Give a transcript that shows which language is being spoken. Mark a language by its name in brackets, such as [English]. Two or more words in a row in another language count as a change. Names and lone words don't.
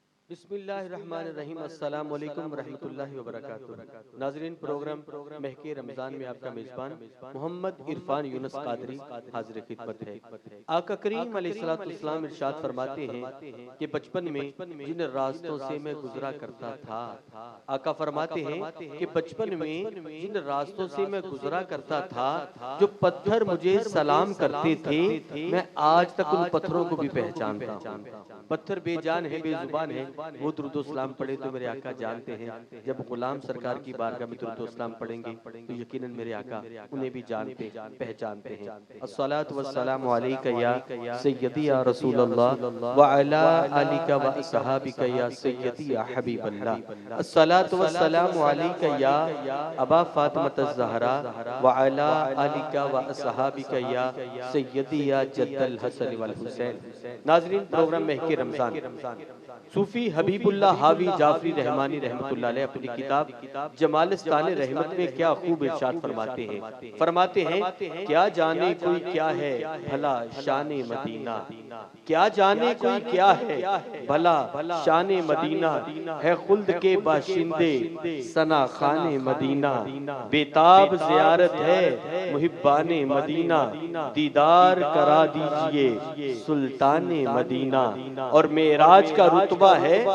[Arabic] بسم الله الرحمن الرحيم السلام عليكم رحمة الله وبركاته. [Urdu] ناظرین، پروگرام مہکے رمضان میں آپ کا میزبان محمد عرفان یونس قادری حاضر خدمت ہے. آقا کریم علیہ السلام ارشاد فرماتے ہیں کہ بچپن میں جن راستوں سے میں گزرا کرتا تھا، آقا فرماتے ہیں کہ بچپن میں جن راستوں سے میں گزرا کرتا تھا، جو پتھر مجھے سلام کرتے تھے، میں آج تک ان پتھروں کو بھی پہچانتا ہوں. پتھر بے جان ہے، بے زبان ہے، وہ درود سلام پڑھے تو میرے آقا جانتے ہیں. جب غلام سرکار کی بارگاہ میں درود سلام پڑھیں گے تو یقیناً میرے آقا انہیں بھی جانتے پہچانتے ہیں. [Arabic] الصلاة والسلام عليك يا سيدي يا رسول الله وعلى آلك وأصحابك يا سيدي يا حبيب الله. الصلاة والسلام عليك يا أبا فاطمة الزهراء وعلى آلك وأصحابك يا سيدي يا جد الحسن والحسين. [Urdu] ناظرین، پروگرام مہکے رمضان صوفی حبیب اللہ حاوی جعفری رحمانی [Arabic] رحمة الله عليه [Urdu] اپنی کتاب جمالستان رحمت میں کیا خوب ارشاد فرماتے ہیں کیا جانے کوئی کیا ہے بھلا شان مدینہ، کیا جانے کوئی کیا ہے بھلا شان مدینہ، ہے خلد کے باشندے ثنا خوان مدینہ، بیتاب زیارت ہے محبان مدینہ، دیدار کرا دیجیے سلطان مدینہ، اور معراج کا رتبہ ہے